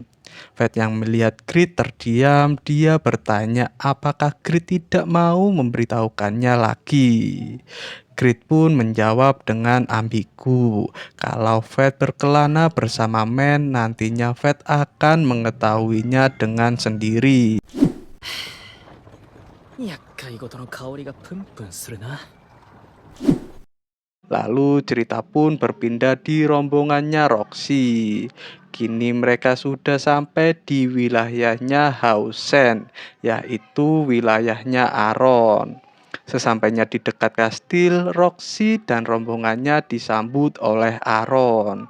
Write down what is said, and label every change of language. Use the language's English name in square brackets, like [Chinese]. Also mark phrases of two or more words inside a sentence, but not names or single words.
[Indonesian] Fate yang melihat Grid terdiam, dia bertanya apakah Grid tidak mau memberitahukannya lagi. Grid pun menjawab dengan ambigu. Kalau Fate berkelana bersama Man, nantinya Fate akan mengetahuinya dengan sendiri. [Japanese] 厄介事の香りがプンプンするな。 [Indonesian] Lalu cerita pun berpindah di rombongannya Roxy. Kini mereka sudah sampai di wilayahnya Hausen, yaitu wilayahnya Aaron. Sesampainya di dekat kastil, Roxy dan rombongannya disambut oleh Aaron.